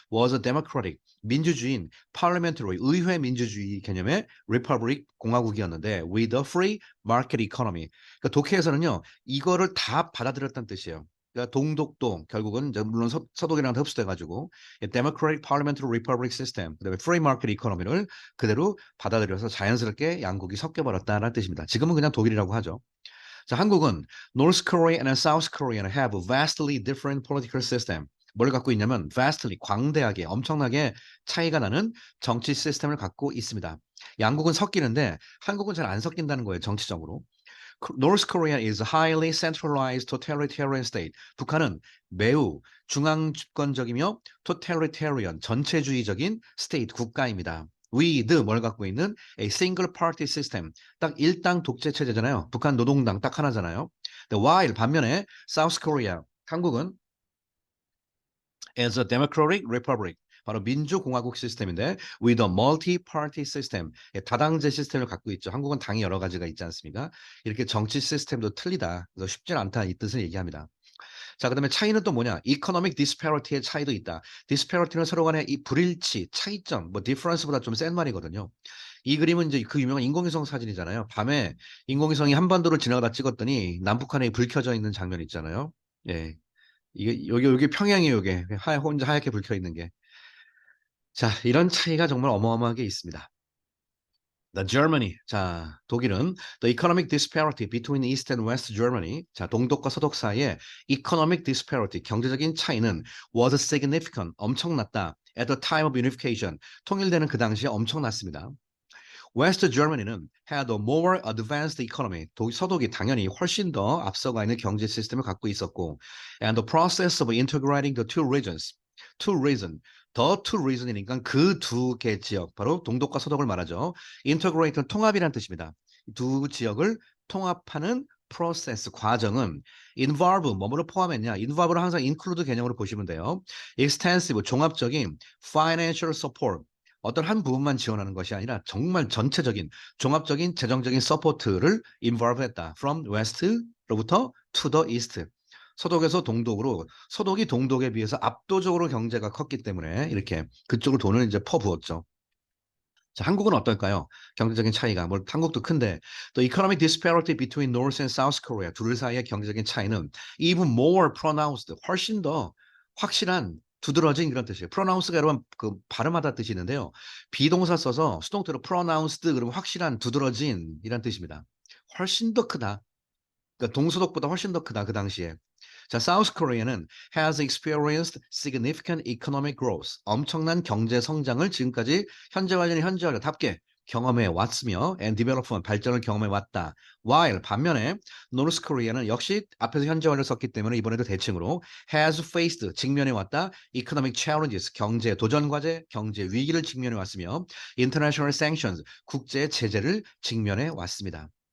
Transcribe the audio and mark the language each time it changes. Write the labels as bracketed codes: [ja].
[en] was a democratic [ko] 민주주의인 [en] parliamentary [ko] 의회 민주주의 개념의 [en] republic [ko] 공화국이었는데 [en] with a free market economy. [ko] 그러니까 독해에서는요. 이거를 다 받아들였다는 뜻이에요. 그러니까 동독도 결국은 이제 물론 서독이랑 흡수돼 가지고 [en] democratic parliamentary republic system [ko] 그다음에 [en] free market economy [ko] 를 그대로 받아들여서 자연스럽게 양국이 섞여 버렸다라는 뜻입니다. 지금은 그냥 독일이라고 하죠. 자, [en] 한국은 North Korea and South Korea have vastly different political system. [ko] 뭘 갖고 있냐면 vastly 광대하게 엄청나게 차이가 나는 정치 시스템을 갖고 있습니다. 양국은 섞이는데 한국은 잘 안 섞인다는 거예요, 정치적으로. [en] North Korea is a highly centralized totalitarian state. [ko] 북한은 매우 중앙 집권적이며 totalitarian 전체주의적인 state 국가입니다. [en] with [ko] 뭘 갖고 있는 [en] a single party system. [ko] 딱 일당 독재 체제잖아요. 북한 노동당 딱 하나잖아요. [en] while [ko] 반면에 [en] South Korea [ko] 한국은 [en] as a democratic republic [ko] 바로 민주공화국 시스템인데 [en] with a multi-party system [ko] 다당제 시스템을 갖고 있죠. 한국은 당이 여러 가지가 있지 않습니까? 이렇게 정치 시스템도 틀리다. 그래서 쉽지 않다 이 뜻을 얘기합니다. 자, 그다음에 차이는 또 뭐냐? economic disparity의 차이도 있다. disparity는 서로 간의 이 불일치, 차이점, 뭐 difference보다 좀 센 말이거든요. 이 그림은 이제 그 유명한 인공위성 사진이잖아요. 밤에 인공위성이 한반도를 지나가다 찍었더니 남북한에 불 켜져 있는 장면 있잖아요. 예. 이게 여기 평양이에요, 이게. 혼자 하얗게 불 켜 있는 게. 자, 이런 차이가 정말 어마어마하게 있습니다. [en] The Germany. [ko] 자, 독일은 [en] the economic disparity between East and West Germany. [ko] 자, 동독과 서독 사이의 economic disparity, 경제적인 차이는 [en] was significant, [ko] 엄청났다. [en] At the time of unification. [ko] 통일되는 그 당시에 엄청났습니다. [en] West Germany는 had a more advanced economy. [ko] 서독이 당연히 훨씬 더 앞서가 있는 경제 시스템을 갖고 있었고, [en] and the process of integrating the two regions, two reason, [ko] the two reason이니까 그 두 개 지역, 바로 동독과 서독을 말하죠. integrate는 통합이라는 뜻입니다. 두 지역을 통합하는 process 과정은 involve 뭐뭐를 포함했냐? involve를 항상 include 개념으로 보시면 돼요. [en] extensive [ko] 종합적인 [en] financial support [ko] 어떤 한 부분만 지원하는 것이 아니라 정말 전체적인 종합적인 재정적인 서포트를 involve 했다. [en] From west [ko] 로부터 [en] to the east. [ko] 서독에서 동독으로 서독이 동독에 비해서 압도적으로 경제가 컸기 때문에 이렇게 그쪽으로 돈을 이제 퍼부었죠. 자, 한국은 어떨까요? 경제적인 차이가 뭐 한국도 큰데 [en] the economic disparity between North and South Korea [ko] 둘 사이의 경제적인 차이는 [en] even more pronounced [ko] 훨씬 더 확실한 두드러진 그런 뜻이에요. pronounce가 여러분 그 발음하다 뜻이 있는데요. 비동사 써서 수동태로 pronounced 그러면 확실한 두드러진 이란 뜻입니다. 훨씬 더 크다. 그러니까 동서독보다 훨씬 더 크다 그 당시에. 자, [en] South Korea는 has experienced significant economic growth. [ko] 엄청난 경제 성장을 지금까지 현재완료답게 경험해 왔으며 and development 발전을 경험해 왔다. While 반면에 North Korea는 역시 앞에서 현재완료를 썼기 때문에 이번에도 대칭으로 [en] has faced [ko] 직면해 왔다. [en] economic challenges [ko] 경제 도전 과제, 경제 위기를 직면해 왔으며 [en] international sanctions [ko] 국제 제재를 직면해 왔습니다.